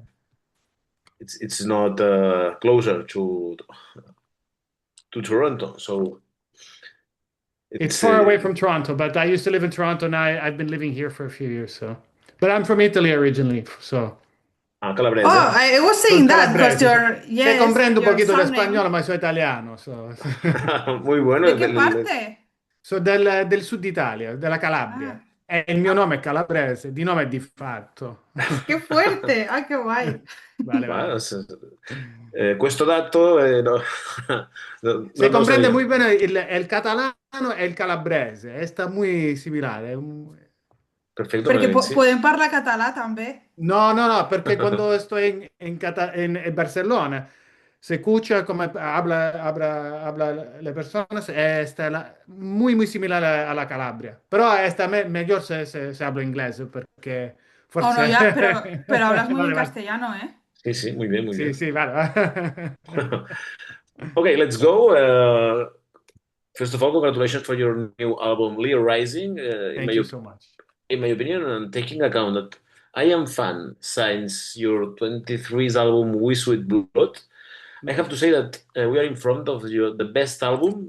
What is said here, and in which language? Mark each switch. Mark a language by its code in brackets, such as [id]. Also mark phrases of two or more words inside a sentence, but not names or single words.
[en] it's not closer to Toronto, so It's it's far away from Toronto, but I used to live in Toronto. Now I've been living here for a few years. But I'm from Italy originally, so oh, Calabrese. I was [it] sono [en] saying that because [it] calabrese. [en] yes, [es] Comprendo un [en] your [es] poquito de [en] surname. [es] español, ma soy italiano. Muy bueno. ¿De qué parte? [it] So del sud Italia, della Calabria. Ah, E il mio ah, nome è calabrese, di nome è di fatto. [es] qué fuerte. Ah, qué guay. Vale, vale. [it] Ma, questo dato Se non lo comprende [es] sabía. muy bien el catalano [it] e il calabrese, [es] está muy similar. Perfecto, Porque sí. [ca] pueden parlar català també. [es] No, no, no, porque cuando estoy en Barcelona, se escucha como habla las personas, muy, muy similar a la Calabria. Pero está mejor se habla inglés, porque [en] Oh, no, [it] forse... [es] ya, pero hablas muy bien Vale, vale. castellano, ¿eh? Sí, sí, muy bien, muy Sí, bien. sí, vale. [en] Okay, let's go. First of all, congratulations for your new album, Leo Rising. Thank you so much. In my opinion, and taking account that I am fan since your 23's album, We Sweet Blood, I have to say that we are in front of the best album